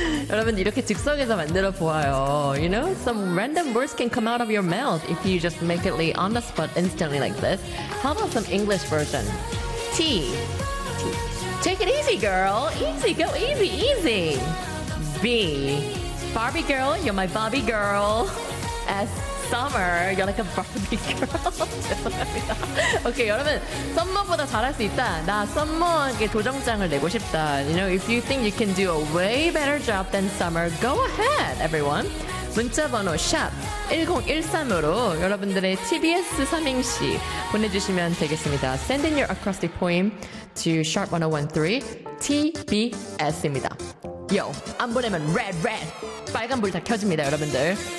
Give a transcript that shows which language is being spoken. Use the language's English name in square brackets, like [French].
[Korean] 여러분 이렇게 즉석에서 만들어 보아요. [English] You know, some random words can come out of your mouth if you just make it on the spot instantly like this. How about some English version? T. Take it easy, girl. Easy, go easy, easy. B. Barbie girl, you're my Barbie girl. S. Summer, you're like a Barbie girl. [Korean] 죄송합니다. Okay, 여러분, 썸머보다 잘할 수 있다. 나 썸머에게 도전장을 내고 싶다. [English] You know, if you think you can do a way better job than Summer, go ahead, everyone. [Korean] 문자번호 샵 1013으로 여러분들의 TBS 삼행시 보내주시면 되겠습니다. [English] Send in your acrostic poem to sharp 1013 TBS입니다. [Korean] Yo, 안 보내면 [English] red, red. [Korean] 빨간 불 다 켜집니다, 여러분들.